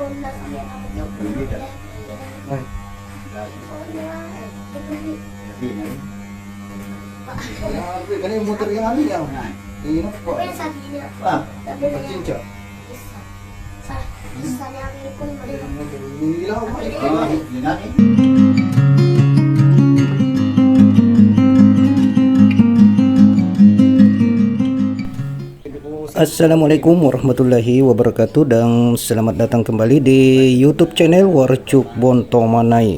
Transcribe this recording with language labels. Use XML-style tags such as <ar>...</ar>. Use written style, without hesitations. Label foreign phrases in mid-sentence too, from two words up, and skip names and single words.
<tl>Ay, grabe, kanina yung motor yung ano yan. Ingat po. Ah, pagkinsa. Hindi lang ako</tl> <ar>السلام عليكم ورحمة الله وبركاته</ar> <id>dan selamat datang kembali di YouTube channel Warcuk Bontomanai.</id>